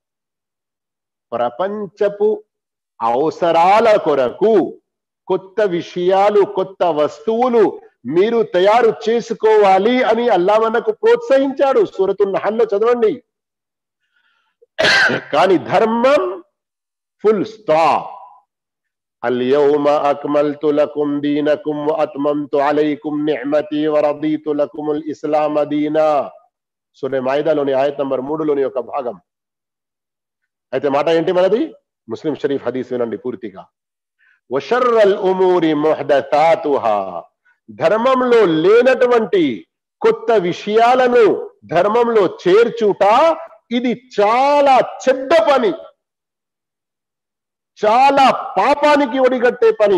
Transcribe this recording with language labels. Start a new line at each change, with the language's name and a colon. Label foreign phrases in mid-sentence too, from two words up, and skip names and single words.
Telugu: ప్రపంచపు అవసరాల కొరకు కొత్త విషయాలు, కొత్త వస్తువులు మీరు తయారు చేసుకోవాలి అని అల్లా మనకు ప్రోత్సహించాడు. సూరతున్ నహల్లో చదవండి. కానీ ధర్మం
English: full stop.
Arabic: اليوم أكملت لكم دينكم وأتممت عليكم نعمتي ورضيت لكم الإسلام دينا.
Telugu: సూరా మాయిదాలోని ఆయత్ నంబర్ 3లోని ఒక భాగం. అయితే మాట ఏంటి మనది? ముస్లిం షరీఫ్ హదీస్ వినండి పూర్తిగా.
Arabic: وشر الأمور محدثاتها.
Telugu: ధర్మంలో లేనటువంటి కొత్త విషయాలను ధర్మంలో చేర్చుట ఇది చాలా చెడ్డ పని, చాలా పాపానికి ఒడిగట్టే పని.